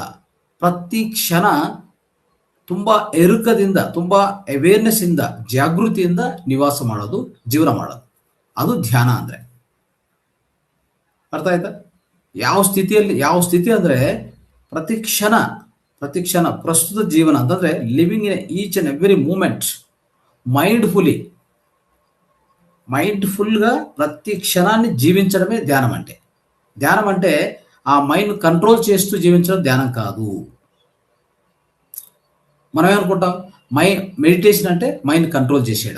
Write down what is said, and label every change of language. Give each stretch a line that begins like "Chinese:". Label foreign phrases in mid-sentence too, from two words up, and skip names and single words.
Kannada: ಪ್ರತಿ ಕ್ಷಣ ತುಂಬ ಎರುಕದಿಂದ, ತುಂಬ ಅವೇರ್ನೆಸ್ ಇಂದ, ಜಾಗೃತಿಯಿಂದ ನಿವಾಸ ಮಾಡೋದು, ಜೀವನ ಮಾಡೋದು, ಅದು ಧ್ಯಾನ ಅಂದರೆ. ಅರ್ಥ ಆಯ್ತಾ? ಯಾವ ಸ್ಥಿತಿ ಅಂದರೆ ಪ್ರತಿ ಕ್ಷಣ ಪ್ರಸ್ತುತ ಜೀವನ ಅಂತಂದರೆ
English: living in each and every moment
Telugu: మైండ్ఫుల్గా ప్రతి క్షణాన్ని జీవించడమే ధ్యానం అంటే. ధ్యానం అంటే ఆ మైండ్ కంట్రోల్ చేస్తూ జీవించడం ధ్యానం కాదు. మనం ఏమనుకుంటాం, మెడిటేషన్ అంటే మైండ్ కంట్రోల్ చేసేయడం.